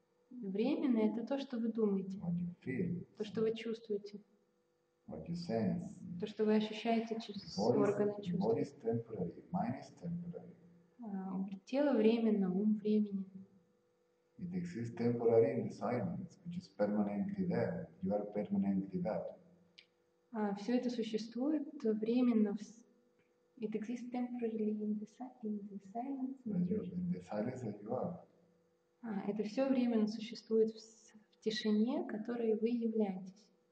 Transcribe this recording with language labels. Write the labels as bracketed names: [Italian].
[Russian] Временно это то, что вы думаете, [English] What you feel, [Russian] то, что вы чувствуете, [English] what you sense. [Russian] то, что вы ощущаете через органы чувств. [English] Body is temporary, mind is temporary. [Russian] Тело временно, ум временен. [English] It exists temporary in the silence, which is permanently there. You are permanently that. [Russian] Все это существует временно. [English] It exists temporarily in the silence. In the silence that you are. [Russian] Это все временно существует в тишине, которой вы являетесь.